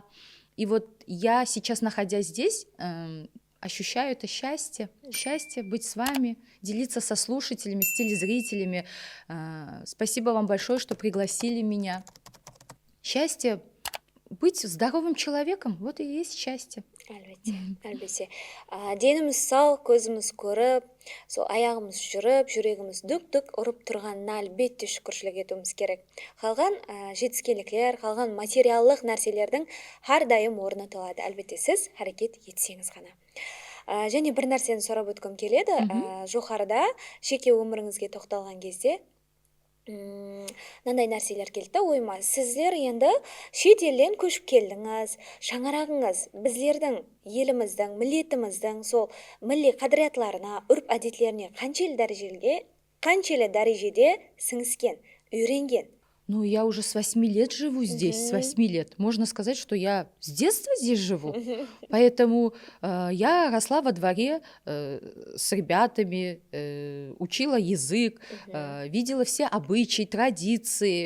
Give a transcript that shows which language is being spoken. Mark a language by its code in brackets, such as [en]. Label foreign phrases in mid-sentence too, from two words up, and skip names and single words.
[ru] И вот я сейчас, находясь здесь, ощущаю это счастье быть с вами, делиться со слушателями, с телезрителями. Спасибо вам большое, что пригласили меня. Счастье быть здоровым человеком, вот и есть счастье. [kaa] Әлбетте. Деніміз сау, көзіміз көріп, сол аяғымыз жүріп, жүрегіміз дүк-дүк ұрып тұрғанына әлбетте шүкіршілік етуіміз керек. Қалған жетіскендіктер, қалған материалдық нәрселердің әрдайым орны толады. Әлбетте сіз әрекет етсеңіз ғана. Және бір нәрсені сұрап өткім келеді. Жоғарыда жеке өміріңізге тоқталған кезде мынандай нәрселер келді да ойыма. Сіздер енді шет елден көшіп келдіңіз, шаңырағыңыз біздердің еліміздің, миллетіміздің сол милли қадіриетларына, үрп әдетлеріне қаншелі дәрежеде сіңіскен, үйренген? [ru] Ну, я уже с 8 лет живу здесь, с 8 лет. Можно сказать, что я с детства здесь живу. Поэтому я росла во дворе с ребятами, учила язык, видела все обычаи, традиции.